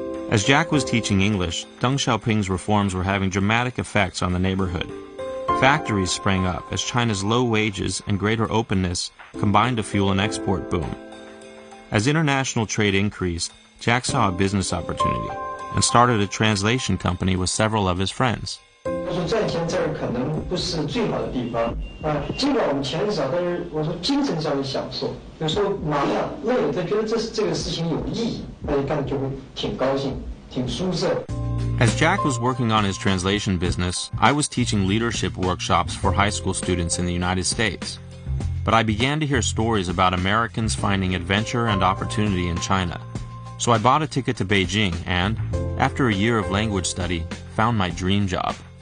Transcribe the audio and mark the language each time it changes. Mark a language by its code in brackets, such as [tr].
[en] As Jack was teaching English, Deng Xiaoping's reforms were having dramatic effects on the neighborhood. Factories sprang up as China's low wages and greater openness combined to fuel an export boom. As international trade increased, Jack saw a business opportunity and started a translation company with several of his friends. [zh] 我说赚钱这儿可能不是最好的地方啊，尽管我们钱少，但是我说精神上的享受，有时候忙啊累了，他觉得这个事情有意义，那一干就会挺高兴，挺舒适。 [en] As Jack was working on his translation business, I was teaching leadership workshops for high school students in the United States. But I began to hear stories about Americans finding adventure and opportunity in China. So I bought a ticket to Beijing and, after a year of language study, found my dream job.